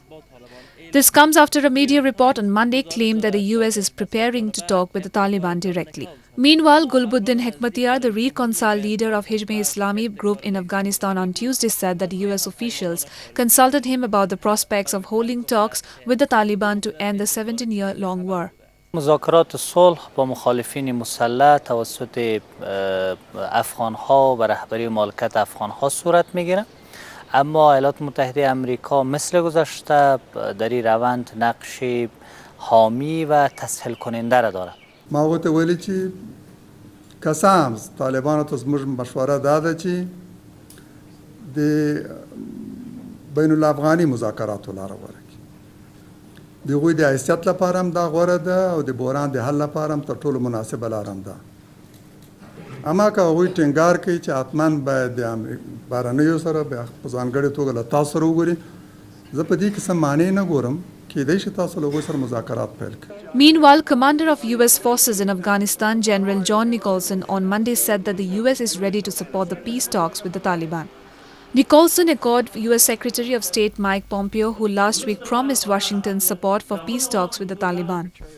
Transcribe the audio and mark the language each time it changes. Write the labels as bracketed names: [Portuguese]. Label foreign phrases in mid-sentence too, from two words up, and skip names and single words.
[English] This comes after a media report on Monday claimed that the US is preparing to talk with the Taliban directly. Meanwhile, Gulbuddin Hekmatyar, the reconciled leader of Hizb-e-Islami group in Afghanistan on Tuesday, said that US officials consulted him about the prospects of holding talks with the Taliban to end the 17-year-long war. [Persian] مذاکرات صلح با مخالفین مسلح توسط افغان‌ها و رهبری مالکت افغان‌ها صورت می‌گیرد. اما ایالات متحده آمریکا مثل گذشته در این روند نقش حامی و تسهیل کننده را دارد. [Pashto] ما ورته ویلي چې کسام طالبانو ته زموږ مشوره دا ده چې د بین الافغاني مذاکراتو لاره غوره کړي. د هغوی د حیثیت لپاره هم دا غوره ده او د بحران د حل لپاره هم تر ټولو مناسبه لاره هم ده. اما که هغوی ټینګار کوي چې حتما باید د بهرنیو سره په ځانګړې توګه له تاسو سره وګوري، زه په دې کې څه معنی نه ګورم. [English] Meanwhile, commander of US forces in Afghanistan, General John Nicholson, on Monday said that the US is ready to support the peace talks with the Taliban. Nicholson echoed US Secretary of State Mike Pompeo, who last week promised Washington's support for peace talks with the Taliban.